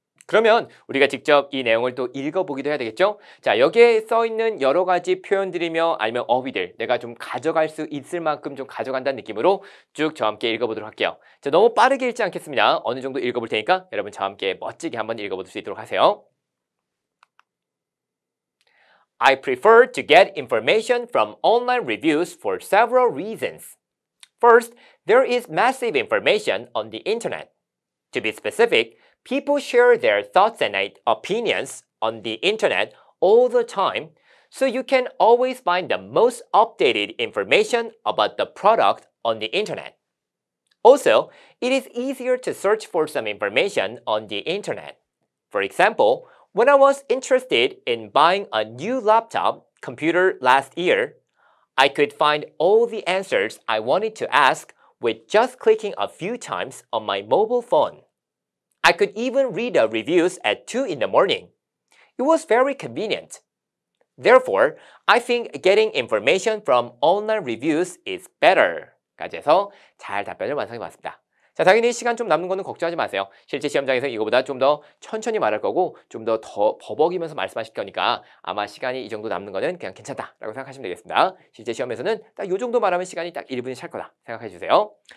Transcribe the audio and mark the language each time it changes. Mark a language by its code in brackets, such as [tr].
[ko] 그러면 우리가 직접 이 내용을 또 읽어보기도 해야 되겠죠? 자, 여기에 써 있는 여러 가지 표현들이며 아니면 어휘들 내가 좀 가져갈 수 있을 만큼 좀 가져간다는 느낌으로 쭉 저와 함께 읽어보도록 할게요. 자, 너무 빠르게 읽지 않겠습니다. 어느 정도 읽어볼 테니까 여러분 저와 함께 멋지게 한번 읽어볼 수 있도록 하세요. [en] I prefer to get information from online reviews for several reasons. First, there is massive information on the internet. To be specific, people share their thoughts and opinions on the internet all the time, so you can always find the most updated information about the product on the internet. Also, it is easier to search for some information on the internet. For example, when I was interested in buying a new laptop computer last year, I could find all the answers I wanted to ask with just clicking a few times on my mobile phone. I could even read the reviews at 2 in the morning. It was very convenient. Therefore, I think getting information from online reviews is better. [ko] 까지 해서 잘 답변을 완성해 봤습니다. 자, 당연히 시간 좀 남는 거는 걱정하지 마세요. 실제 시험장에서 이거보다 좀 더 천천히 말할 거고 좀 더 버벅이면서 말씀하실 거니까 아마 시간이 이 정도 남는 거는 그냥 괜찮다라고 생각하시면 되겠습니다. 실제 시험에서는 딱 이 정도 말하면 시간이 딱 1분이 찰 거다 생각해 주세요.